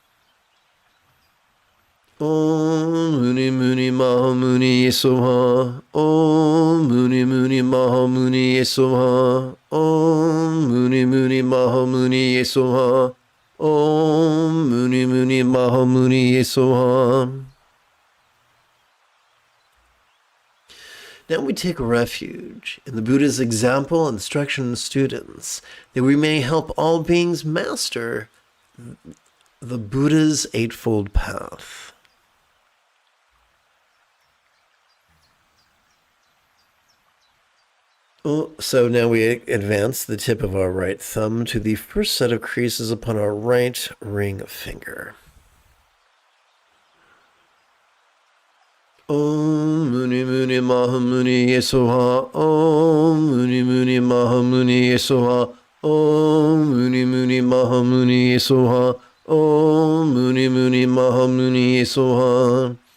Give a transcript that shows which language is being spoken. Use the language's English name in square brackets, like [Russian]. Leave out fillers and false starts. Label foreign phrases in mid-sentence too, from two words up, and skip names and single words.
[Sanskrit] Om Muni Muni Maha Muni Yesoha. Om Muni Muni Maha Muni Yesoha. Om Muni Muni Maha Muni Yesoha. Om Muni Muni Maha Muni Yesoha. [English] Now we take refuge in the Buddha's example, instruction, and students, that we may help all beings master the Buddha's Eightfold Path. So now we advance the tip of our right thumb to the first set of creases upon our right ring finger. [Sanskrit] Om Muni Muni Maha Muni Yesoha. Om Muni Muni Maha Muni Yesoha. Om Muni Muni Maha Muni Yesoha. Om Muni Muni Maha Muni Yesoha.